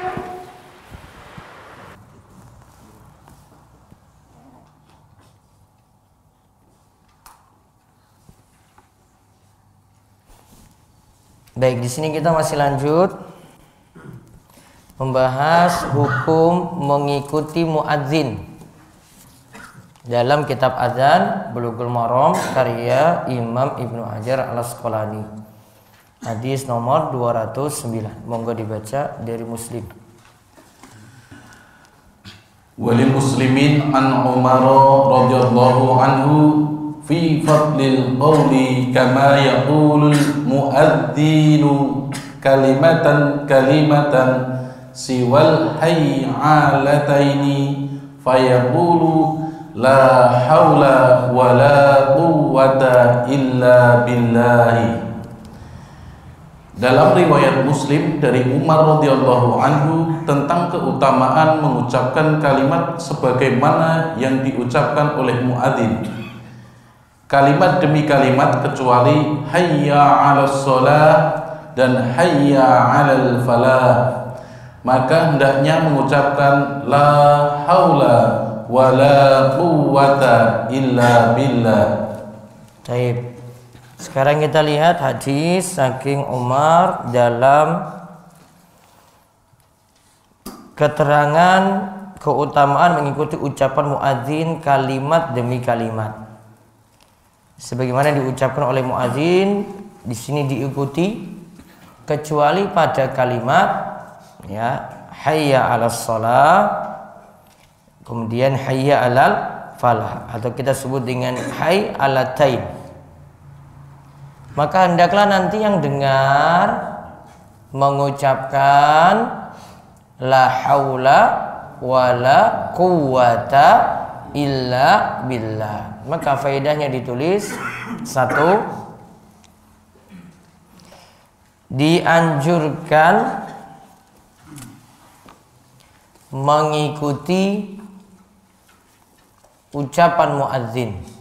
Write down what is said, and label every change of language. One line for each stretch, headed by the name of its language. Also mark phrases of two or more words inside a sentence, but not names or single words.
Indonesian: Baik, di sini kita masih lanjut membahas hukum mengikuti muadzin dalam kitab azan Bulughul Maram karya Imam Ibnu Hajar Al-Asqalani. Hadis nomor 209. Monggo dibaca dari Muslim.
Arabic: ولمسلم عن عمر رضي الله عنه في فضل القول كما يقول المؤذن كلمةً سوى الحيعلتين فيقول لا حول ولا قوة إلا بالله.
Indonesian: Dalam riwayat Muslim dari Umar
Arabic: رضي الله عنه
Indonesian: tentang keutamaan mengucapkan kalimat sebagaimana yang diucapkan oleh muadzin, kalimat demi kalimat kecuali
Arabic: حي على الصلاة
Indonesian: dan
Arabic: حي على الفلاح,
Indonesian: maka hendaknya mengucapkan
Arabic: لا حول ولا قوة إلا بالله.
Indonesian: Baik. Sekarang kita lihat hadis saking Umar dalam keterangan keutamaan mengikuti ucapan muadzin kalimat demi kalimat. Sebagaimana diucapkan oleh muadzin di sini diikuti kecuali pada kalimat ya
Arabic: حي على الصلاة,
Indonesian: kemudian
Arabic: حي على الفلاح,
Indonesian: atau kita sebut dengan
Arabic: حي علتين.
Indonesian: Maka hendaklah nanti yang dengar mengucapkan
Arabic: لا حول ولا قوة إلا بالله.
Indonesian: Maka faedahnya ditulis: 1. Dianjurkan mengikuti ucapan muadzin.